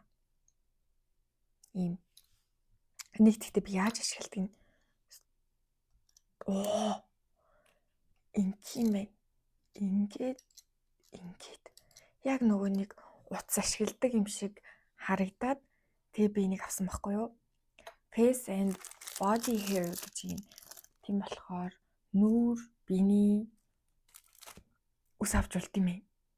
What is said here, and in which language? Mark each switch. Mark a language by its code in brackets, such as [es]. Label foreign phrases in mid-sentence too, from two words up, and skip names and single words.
[mn] Ийм нэг тэгтээ би яаж ашигладаг нь ингээд яг нөгөө нэг утас ашигладаг юм шиг харагдаад тэгээ би энийг авсан байхгүй юу? [en] Face and body hair [mn] гэж юм. Тийм болохоор нүүр, биений ус авч болт юм ээ.